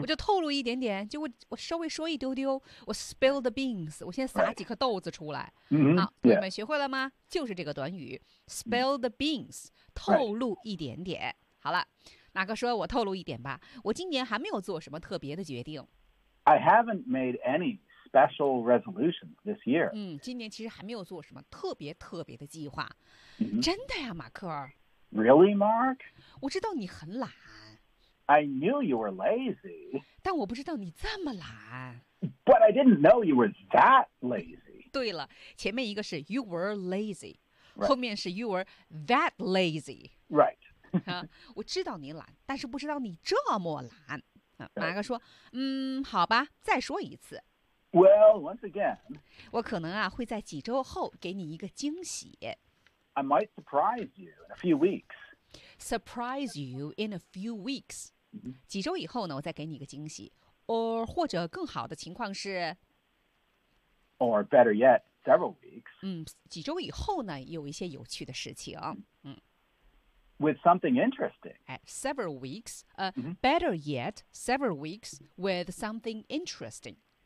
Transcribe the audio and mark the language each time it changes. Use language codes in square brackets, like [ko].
[zh] 我就透露一点点，就我稍微说一丢丢，我 [en] spill the beans， [zh] 我先撒几颗豆子出来。 [en] Right. Mm-hmm. [zh] 好，你们学会了吗？就是这个短语 [en] spill the beans， [zh] 透露一点点。 [en] Right. [zh] 好了，哪个说我透露一点吧？我今年还没有做什么特别的决定。 [en] I haven't made any special resolutions this year. [zh] 今年其实还没有做什么特别特别的计划。 [en] Mm-hmm. [zh] 真的呀，马克。 [en] Really, Mark? [zh] 我知道你很懒。 [en] I knew you were lazy. [zh] 但我不知道你这么懒。 [en] But I didn't know you were that lazy. [zh] 对了，前面一个是 [en] you were lazy,、 right. [zh] 后面是 [en] you were that lazy. Right. [zh] 我知道你懒，但是不知道你这么懒。马哥说，好吧，再说一次。 [en] Well, once again. [zh] 我可能啊会在几周后给你一个惊喜。 [en] I might surprise you in a few weeks. Surprise you in a few weeks. [zh] 几周以后呢，我再给你一个惊喜。 [en] Or [zh] 或者更好的情况是 [en] ，Or better yet, several weeks. [zh] 几周以后呢，有一些有趣的事情。 [en] With something interesting. Several weeks. Better yet, several weeks with something interesting.